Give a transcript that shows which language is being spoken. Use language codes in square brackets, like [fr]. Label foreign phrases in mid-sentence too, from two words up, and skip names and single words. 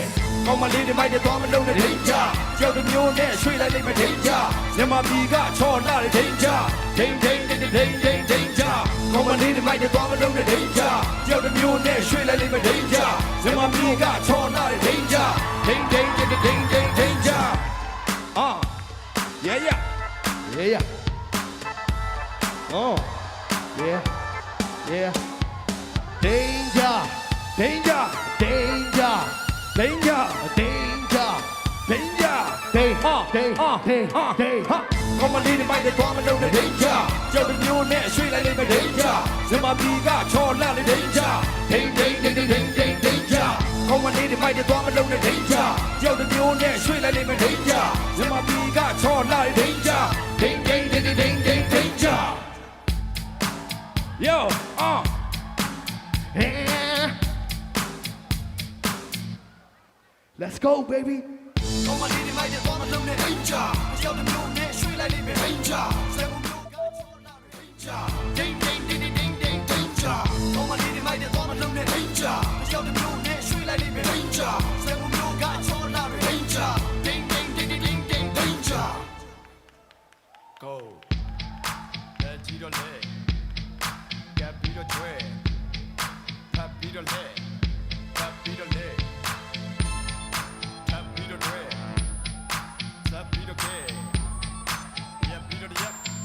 [my] ကောင်းမလေးတွေမိုက်တဲ့သွားမလုံးနဲ့ဒိန်ဂျာကြောက်တစ်မျိုးနဲ့ရွှေ့လိုက်လိမ့်မယ်ဒိန်ဂျာမြန်မာပြည်ကချော်လာတဲ့ဒိန်ဂျာဒိန်ဒိန်ဒိန်ဒိန်ဒိန်ဒိန်ဂျာကောင်းမလေးတွေမိုက်တဲ့သွားမလုံးနဲ့ဒိန်ဂျာကြောက်တစ်မျိုးနဲ့ရွှေ့လိုက်လိမ့်မယ်ဒိန်ဂျာမြန်မာပြည်ကချော်လာတဲ့ဒိန်ဂျာဒိန်ဒိန်ဒိန်ဒိန်ဒိန်ဒိန်ဂျာ yeah [en] oh yeah danger danger danger danger danger danger day [my] ကောင်းမလေးတွေမိုက်တဲ့သွားမလုံးနဲ့ဒိန်ဂျာကြောက်တစ်မျိုးနဲ့ရွှေ့လိုက်လိမ့်မယ်ဒိန်ဂျာမြန်မာပြည်ကချော်လာတဲ့ဒိန်ဂျာဒိန်ဒိန်ဒိန်ဒိန်ဒိန်ဒိန်ဂျာကောင်းမလေးတွေမိုက်တဲ့သွားမလုံးနဲ့ဒိန်ဂျာကြောက်တစ်မျိုးနဲ့ရွှေ့လိုက်လိမ့်မယ်ဒိန်ဂျာမြန်မာပြည်ကချော်လာတဲ့ဒိန်ဂျာဒိန်ဒိန်ဒိန်ဒိန်ဒိန်ဒိန်ဂျာ yo [en] let's go baby [my] ကောင်းမလေးတွေမိုက်တဲ့သွားမလုံးနဲ့ဒိန်ဂျာကြောက်တစ်မျိုးနဲ့ရွှေ့လိုက်လိမ့်မယ်ဒိန်ဂျာဆယ်ကုန်မျိုးကချော်လာ တဲ့ဒိန်ဂျာဒိန်ဒိန်ဒိန်ဒိန်ဒိန်ဒိန်ဂျာကောင်းမလေးတွေမိုက်တဲ့သွားမလုံးနဲ့ဒိန်ဂျာကြောက်တစ်မျိုးနဲ့ရွှေ့လိုက်လိမ့်မယ်ဒိန်ဂျာဆယ်ကုန်မျိုးကချော်လာတဲ့ဒိန်ဂျာဒိန်ဒိန်ဒိန်ဒိန်ဒိန်ဒိန်ဂျာ go လက်ကြီးတော့လဲကပ်ပြီးတော့ကျွဲဖပ်ပြီးတော့လဲဖပ်ပြီးတော့လဲဖပ်ပြီးတော့ကျွဲဖပ်ပြီးတော့ကဲရပ်ပြီးတော့ရပ်